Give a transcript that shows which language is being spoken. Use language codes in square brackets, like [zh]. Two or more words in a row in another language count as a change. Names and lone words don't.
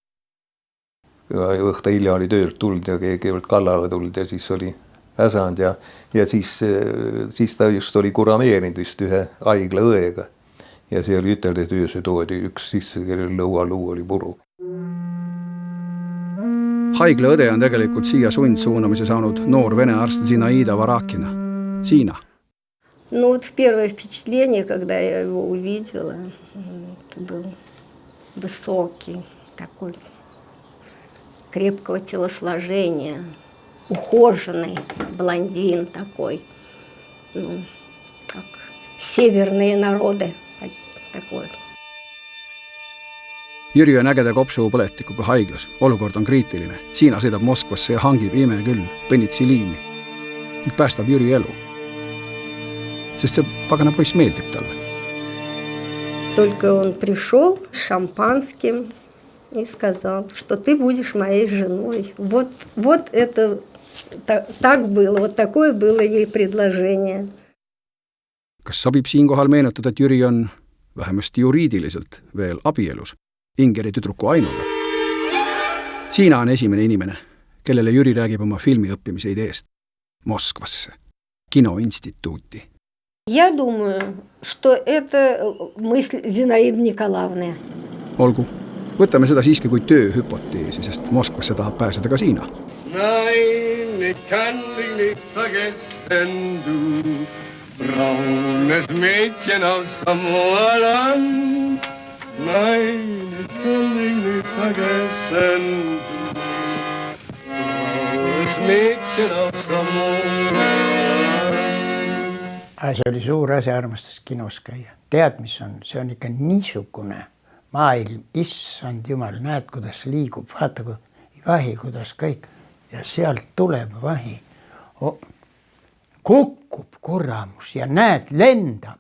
[et] Õhta hilja oli töölt tulnud ja keegi olid kallale tulnud ja siis oli äsand ja siis ta just oli kurameerinud vist ühe haigla õega. Ja see oli ütelda, et ööse toodi üks sisse, kellel lõualuu oli puru. Haigla õde on tegelikult siia sundsuunamise saanud noor vene arst Zinaida Varakina. Siina. [ru] Ну вот в первое впечатление, когда я его увидела, это был высокий, такой крепкого телосложения, ухоженный блондин такой, ну, как северные народы. Такой. [et] Jüri on ägeda kopsupõletikuga haiglas. Olukord on kriitiline. Siina sõidab Moskvasse ja hangib ime küll penitsiliini. Nüüd päästab Jüri elu. Sest see pagana poiss meeldib talle. [ru] Только он пришел с шампанским и сказал, что ты будешь моей женой. Вот это так было. Вот такое было ей предложение. [et] Kas sobib siinkohal meenutada, et Jüri on vähemasti juriidiliselt veel abielus Ingeri tüdruku Ainuga. Siina on esimene inimene, kellele Jüri räägib oma filmiõppimise ideest Moskvasse, kinoinstituuti. [ru] Я думаю, что это мысль Зинаиды Николаевны. [et] Olgu, võtame seda siiski kui tööhüpoteesi, sest Moskvasse tahab pääseda ka Siina. [de] Nein, ich kann dich nicht vergessen, du braunes Mädchen aus Samoaland. Nein, ich kann dich nicht vergessen, du braunes Mädchen aus Samoaland. [et] See oli suur asi, armastas kinos käia. Tead, mis on? See on ikka niisugune maailm, issand jumal, näed, kuidas liigub, vaata kui vahi, kuidas kõik. Ja sealt tuleb vahi. Kukkub kuramus ja näed, lendab.